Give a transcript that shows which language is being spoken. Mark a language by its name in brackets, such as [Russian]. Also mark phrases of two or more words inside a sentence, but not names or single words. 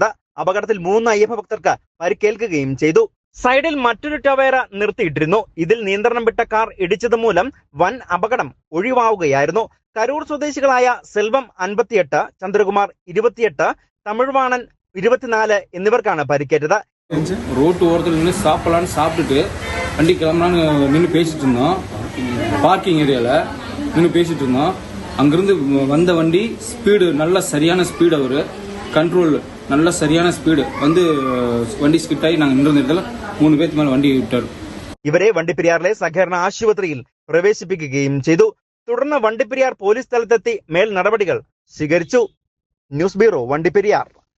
[Malayalam] അപകടത്തിൽ 3 അയ്യപ്പ ഭക്തർക്ക് പരിക്കേൽക്കുകയും ചെയ്തു. സൈഡിൽ മറ്റൊരു ടവേര നിർത്തിയിട്ടിരുന്നു. ഇതിൽ നിയന്ത്രണം വിട്ട കാർ ഇടിച്ചത് മൂലം വൻ അപകടം ഒഴിവാവുകയായിരുന്നു. കരൂർ സ്വദേശികളായ സെൽവം 58, ചന്ദ്രകുമാർ 28, തമിഴ്വാണൻ 24 എന്നിവർക്കാണ് പരിക്കേറ്റത്. [Tamil] ரோட்டு ஓரத்தில் நின்று சாப்பிடலான்னு சாப்பிட்டுட்டு வண்டி கிளம்பலான்னு நின்று பேசிட்டு இருந்தோம். பார்க்கிங் ஏரியாவில் நின்று பேசிட்டு இருந்தோம். அங்கிருந்து வந்த வண்டி ஸ்பீடு நல்ல சரியான ஸ்பீடு, அவர் கண்ட்ரோல் நல்ல சரியான ஸ்பீடு வந்து வண்டி ஸ்கிட்டாயி நாம் நின்ன நேரத்தில் 3 பேர்க்கு மேலே வண்டி விட்டார். [Malayalam] ഇവരെ വണ്ടിപ്പെരിയാറിലെ സഹകരണ ആശുപത്രിയിൽ പ്രവേശിപ്പിക്കുകയും ചെയ്തു. തുടർന്ന് വണ്ടിപ്പെരിയാർ പോലീസ് സ്ഥലത്തെത്തി മേൽ നടപടികൾ സ്വീകരിച്ചു. ന്യൂസ് ബ്യൂറോ, വണ്ടിപ്പെരിയാർ.